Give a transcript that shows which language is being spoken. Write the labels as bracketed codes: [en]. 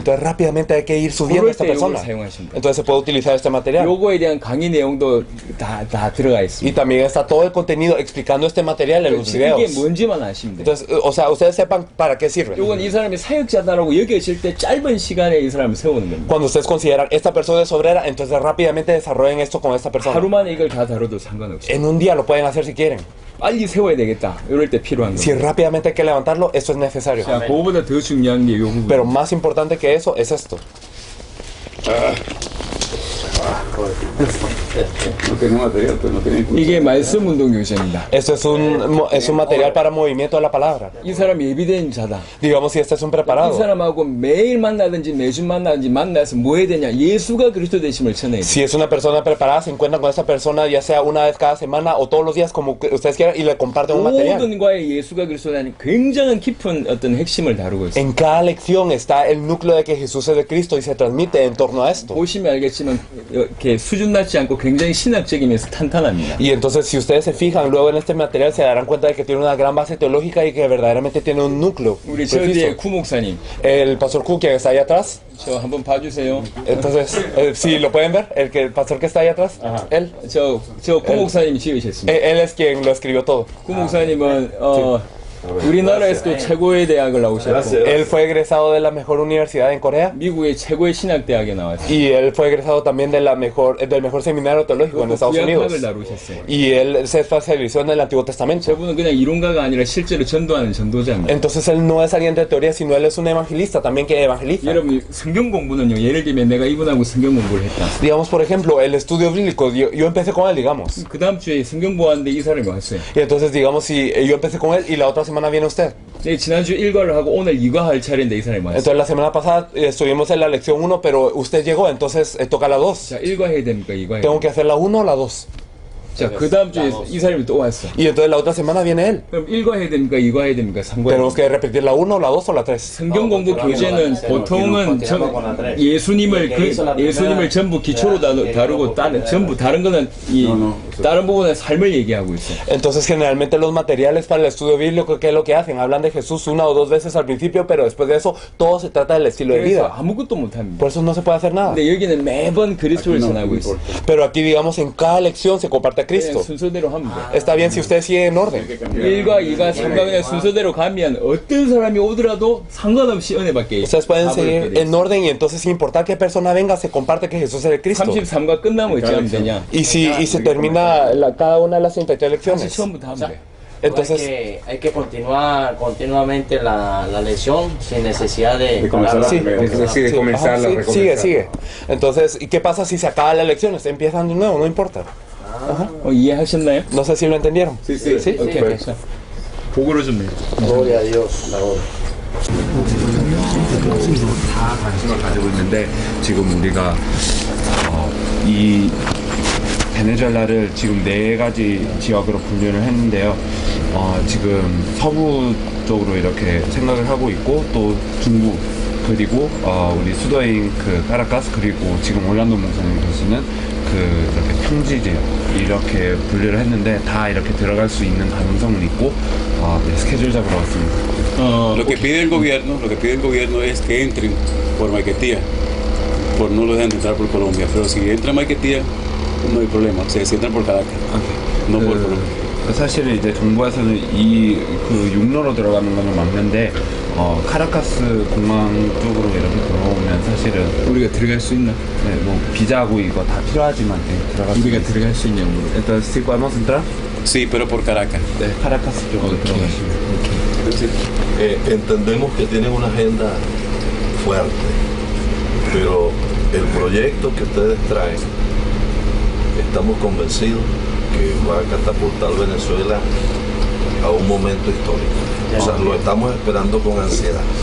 [es] Entonces rápidamente hay que ir subiendo a esta persona. Entonces se puede utilizar este material. [ko] 요거에 대한 강의 내용도 다 들어가 [es] Y [ko] 있습니다. [es] también está todo el contenido explicando este material en los [ko] 이게 [es] videos. [ko] 뭔지만 아시면 돼요. [es] Entonces, o sea, ustedes sepan para qué sirve. [ko] 요건 이 사람이 사역자다라고 여겨질 때 짧은 시간에 이 사람을 세우는 겁니다. [es] Cuando ustedes consideran esta persona es obrera, entonces rápidamente desarrollen esto con esta persona. [ko] 하루 만에 이걸 다 다뤄도 상관없어요. [es] En un día lo pueden hacer si quieren. [ko] 빨리 세워야 되겠다. 이럴 때 필요한 [es] Si [ko] 겁니다. [es] rápidamente hay que levantarlo, esto es necesario. [ko] 자, 그거보다 더 중요한 게 요 부분. [es] Pero más importante que eso es esto. No tiene material, pues no tiene impulso. [ko] 이게 말씀 운동 교재입니다. [es] Esto es un material para movimiento de la palabra. [ko] 이 사람이 예비된 자다. [es] Digamos si este es un [ko] 이 [es] preparado. [ko] 사람하고 매일 만나든지 매주 만나든지 만나서 뭐 해야 되냐? 예수가 그리스도 되심을 전해야 돼. [es] Si es una persona preparada, se encuentran con esta persona ya sea una vez cada semana o todos los días como que ustedes quieran y le comparten un material. [ko] 모든 과에 예수가 그리스도라는 굉장한 깊은 어떤 핵심을 다루고 있어요. [es] En cada lección está el núcleo de que Jesús es de Cristo y se transmite en torno a esto. [ko] 보시면 알겠지만 이렇게 수준 낮지 않고 굉장히 신학적이면서 탄탄합니다. [es] Y entonces si ustedes se fijan luego en este material se darán cuenta de que tiene una gran base teológica y que verdaderamente tiene un núcleo [ko] 우리 저 [es] preciso. [ko] 뒤에 구 목사님, [es] El pastor Q que está ahí atrás, [ko] 저 한번 봐주세요. [es] entonces si lo pueden ver, el pastor que está ahí atrás, él, [ko] 저 구 목사님이 지으셨습니다. [es] él es quien lo escribió todo. [ko] 구 목사님은 우리나라에서도 최고의 대학을 나오셨고 [es] Gracias. Él fue egresado de la mejor universidad en Corea [ko] 미국의 최고의 신학대학에 나왔어요. [es] y él fue egresado también de del mejor seminario teológico en Estados Unidos. [ko] 구약학을 다루셨어요. [es] Y él se especializó en el Antiguo Testamento. [ko] 저분은 그냥 이론가가 아니라 실제로 전도하는 전도자입니다. [es] Entonces él no es alguien de teoría, sino él es un evangelista también que evangeliza. [ko] 여러분 성경 공부는요. 예를 들면 내가 이분하고 성경 공부를 했다. [es] Digamos, por ejemplo, el estudio bíblico, yo empecé con él, digamos. [ko] 그 다음 주에 성경 보았는데 이 사람이 왔어요. [es] Y entonces, digamos, si yo empecé con él y la otra semana viene usted. [ko] 네, 지난주 일과를 하고 오늘 이과할 차례인데 이 사람이 왔어요. [es] Entonces la semana pasada estuvimos en la lección 1, pero usted llegó, entonces toca la 2. [ko] 자, 일과 해야 됩니까? 이과 해야 [es] Tengo [ko] 됩니까? [es] que hacer la 1 o la 2. [ko] 자, 그 다음 주에 이 사람이 또 왔어. [es] Y entonces la otra semana viene él. [ko] 그럼 일과 해야 됩니까? 이과 해야 됩니까? 상관. [es] Tenemos que repetir la 1, la 2 o la 3. [ko] 성경 공부 교재는 보통은 예수님을 전부 기초로 다루고 전부 다른 거는 다른 부분은 삶을 얘기하고 있어요. [es] Entonces generalmente los materiales para el estudio bíblico, ¿qué es lo que hacen? Hablan de Jesús 1 o 2 veces al principio, pero después de eso todo se trata del estilo de [ko] 그래서 [es] vida. [ko] 아무것도 못 합니다. [es] Por eso no se puede hacer nada. [ko] 근데 여기는 매번 그리스도를 전하고 있어요. [es] Pero aquí, digamos, en cada lección se comparte a [ko] 그냥 [es] Cristo. [ko] 순서대로 하면 돼요. [es] Está bien si ustedes siguen en orden. [ko] 1과 2과 3과 그냥 순서대로 가면 어떤 사람이 오더라도 상관없이 은혜 받게 [es] Ustedes pueden seguir en orden y entonces sin importar qué persona venga se comparte que Jesús es el Cristo. [ko] 33과 끝나면 어찌 하면 되냐? [es] Y se termina cada una de las 33 [ko] 다시 [es] lecciones. [ko] 처음부터 하면 돼. [es] Entonces hay que continuar continuamente la lección sin necesidad de comenzar sí, de comenzarla, sí, recomenzar. sigue. Entonces, ¿y qué pasa si se acaban las lecciones? Empiezan de nuevo, no importa. [ko] 이해하셨나요? [es] No sé si lo entendieron. Sí, sí. ¿Sí? [ko] 오케이. 자, 보고로 좀 내요. [es] Gloria a Dios. La hora. [ko] 관심을 가지고 있는데 지금 우리가 이 베네수엘라를 지금 4가지 지역으로 분류를 했는데요. 지금 서부 쪽으로 이렇게 생각을 하고 있고 또 중부 그리고 우리 수도인 그 카라카스 그리고 지금 올란도 목사님 계시는 그 이렇게 평지 지역 이렇게 분류를 했는데 다 이렇게 들어갈 수 있는 가능성은 있고 네, 스케줄 잡으러 왔습니다. [es] Lo que pide el gobierno es que entren por Maiquetía, por no lo dejan entrar por Colombia, pero si entran Maiquetía no hay problema, o sea, si entran por Caracas, no por Colombia. [ko] 사실은 이제 정부에서는 이 그 육로로 들어가는 거는 맞는데 카라카스 공항 쪽으로 이렇게 들어오면 사실은 우리가 들어갈 수 있나? 네, 뭐 비자하고 이거 다 필요하지만 들어갈 우리가 들어갈 수 있냐고. [es] Entonces, ¿sí podemos entrar? Sí, pero por Caracas. [ko] 네, 카라카스 쪽으로 들어가시면. [es] Entendemos que tienen una agenda fuerte, pero el proyecto que ustedes traen, estamos convencidos que va a catapultar Venezuela a un momento histórico. O sea, lo estamos esperando con ansiedad.